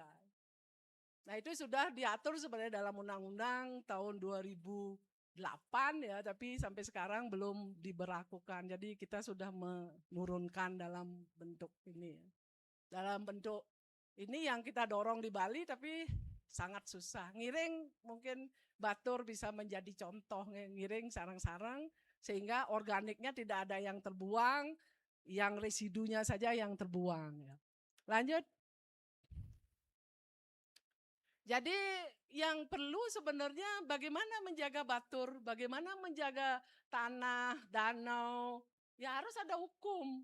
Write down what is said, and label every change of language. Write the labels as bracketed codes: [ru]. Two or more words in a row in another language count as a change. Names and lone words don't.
[id] Nah, itu sudah diatur sebenarnya dalam undang-undang tahun 2008 ya, tapi sampai sekarang belum diberlakukan. Jadi kita sudah menurunkan dalam bentuk ini. Dalam bentuk ini yang kita dorong di Bali tapi sangat susah. Ngiring mungkin Batur bisa menjadi contoh, ngiring sarang-sarang sehingga organiknya tidak ada yang terbuang, yang residunya saja yang terbuang. Lanjut. Jadi yang perlu sebenarnya bagaimana menjaga Batur, bagaimana menjaga tanah, danau, ya harus ada hukum.